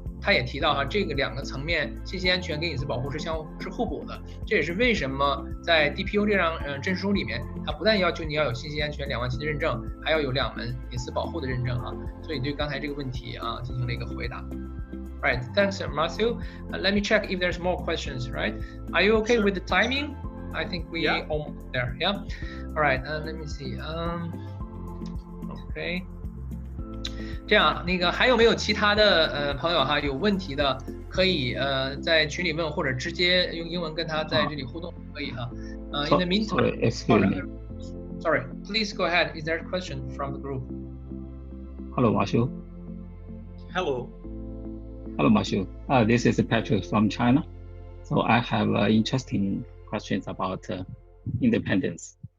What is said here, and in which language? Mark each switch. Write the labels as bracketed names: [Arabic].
[Chinese] 他也提到哈，这个两个层面，信息安全跟隐私保护是互补的。这也是为什么在 DPO 这张证书里面，它不但要求你要有信息安全2万级的认证，还要有2门隐私保护的认证哈。所以对刚才这个问题啊进行了一个回答。 [English] Right, thanks, Marcio. Let me check if there's more questions. Right? Are you okay with the timing? I think we almost there. Yeah. All right. Let me see. Okay. [Chinese] 这样，那个还有没有其他的朋友哈有问题的，可以在群里问，或者直接用英文跟他在这里互动可以哈。 [English] In the meantime, sorry, please go ahead. Is there a question from the group? Hello, Marcio. Hello. Hello, Marcio. This is Patrick from China. So I have interesting questions about independence.